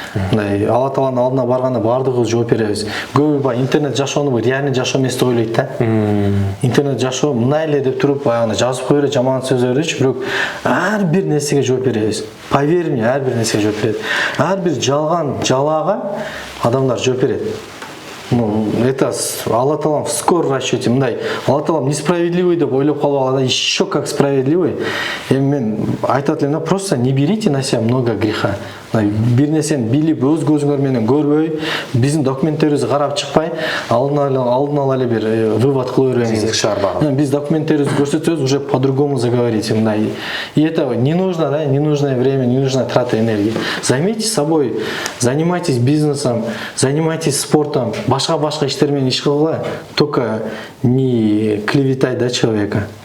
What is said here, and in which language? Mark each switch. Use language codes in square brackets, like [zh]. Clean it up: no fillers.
[ky] Мындай Алла Тааланын алдына барганда бардыгыбыз жооп беребиз. Көбү баягы интернет жашоону реальный жашоо эмес деп ойлойт да. Интернет жашоо мындай эле деп туруп баягы жазып кое берет жаман сөздөрдүчү, бирок ар бир нерсеге жооп беребиз. [ru] Поверь мне, [ky] ар бир нерсеге жооп берет. Ар бир жалган жалаага адамдар жооп берет. [ru] Ну, это Алла Таалам в скором расчете, мындай. [ky] Алла Таалам несправедливый деп ойлоп калбаган, [ru] да еще как справедливый. [ky] Мен айтат элем, [ru] просто не берите на себя много греха. [ky] Бир нерсени билип, өз көзүңөр менен көрбөй, биздин документтерибизди карап чыкпай, алдын ала эле бир вывод кыла бербеңиз. Биз документтерибизди көрсөтсөбүз, [ru] уже по-другому заговорите, [ky] мындай. [ru] И это не нужно, да, ненужное время, ненужная трата энергии. Займитесь собой, занимайтесь бизнесом, занимайтесь спортом, [ky] башка иштер менен иш кылгыла, [ru] только не клеветать да человека.